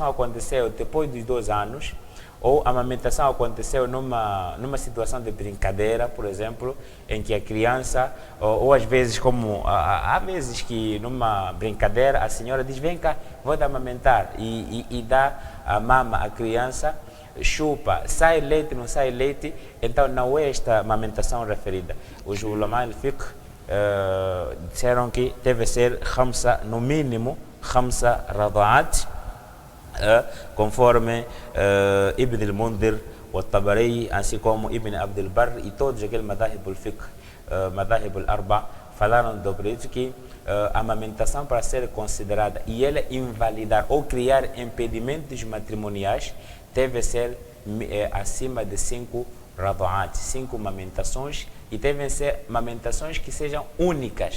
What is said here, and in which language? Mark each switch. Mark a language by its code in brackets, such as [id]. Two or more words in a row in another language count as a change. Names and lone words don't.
[pt] aconteceu depois dos 2 anos, ou a amamentação aconteceu numa situação de brincadeira, por exemplo, em que a criança, ou às vezes, como há vezes que numa brincadeira a senhora diz: "Vem cá, vou te amamentar", e dá a mama à criança, chupa, sai leite, não sai leite, então não é esta amamentação referida. Os [ar] علماء الفقه [pt] disseram que deve ser no mínimo 5 rada'at, conforme Ibn al-Mundhir, o Tabari, assim como Ibn Abd al-Barr e todos aqueles [ar] مذاهب الفقه، مذاهب الأربعة, [pt] falaram sobre isso, que a amamentação, para ser considerada e ela invalidar ou criar impedimentos matrimoniais, deve ser acima de 5 rada'at, 5 amamentações, e devem ser amamentações que sejam únicas.